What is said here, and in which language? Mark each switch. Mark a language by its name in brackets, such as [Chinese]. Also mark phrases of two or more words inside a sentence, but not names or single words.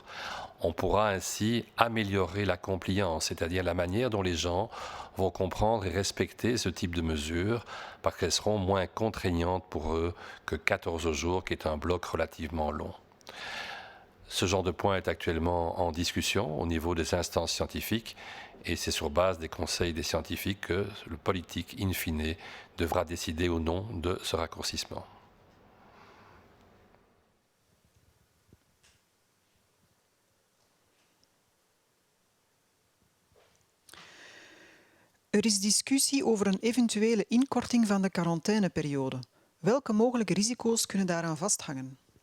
[French] On pourra ainsi améliorer la compliance, c'est-à-dire la manière dont les gens vont comprendre et respecter ce type de mesures, parce qu'elles seront moins contraignantes pour eux que 14 jours, qui est un bloc relativement long. Ce genre de point est actuellement en discussion au niveau des instances scientifiques, et c'est sur base des conseils des scientifiques que le politique, in fine, devra décider ou non de ce raccourcissement. [Dutch] Er is discussie over een eventuele inkorting van de quarantaineperiode. Welke mogelijke risico's kunnen daaraan vasthangen?